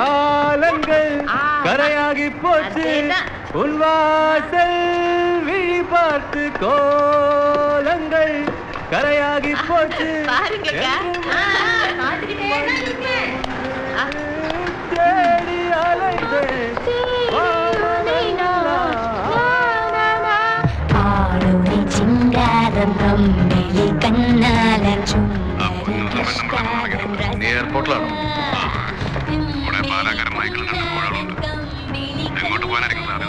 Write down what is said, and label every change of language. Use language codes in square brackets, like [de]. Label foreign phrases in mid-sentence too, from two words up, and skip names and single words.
[ta] காலங்கள் கரையாகி போச்சு உன் வாசல் விழி பார்த்து, கோலங்கள் கரையாகி போச்சு பாருங்க தேடி அலைந்தேன் [ml] നീ എയർപോർട്ടിലാണോ? ഇവിടെ പാലക്കാരൻ മൈക്കിളിന് എങ്ങോട്ട് പോകാനായിരിക്കും സാധ്യത?